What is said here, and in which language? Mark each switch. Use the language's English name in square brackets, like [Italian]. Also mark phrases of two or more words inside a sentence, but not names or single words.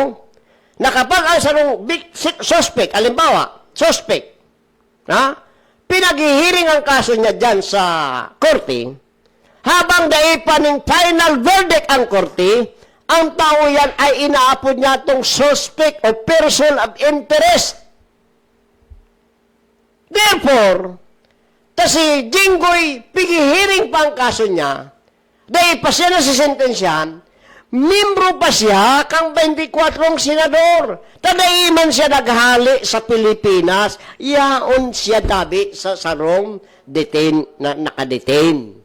[Bikol] Na kapag ang sarong suspect, alimbawa, suspect, pinaghihiring ang kaso niya dyan sa korte, habang daipa ng [English] final verdict [Bikol] ang korte, ang tao yan ay inaapod niya itong suspect o [English] person of interest. Therefore, [Bikol] si Jinggoy, pigihiring pa ang kaso niya, dahil pa siya nasisentensyahan, membro pa siya kang 24 senador. Tadaiman siya naghali sa Pilipinas, yaon siya dabi sa sarong nakadetain.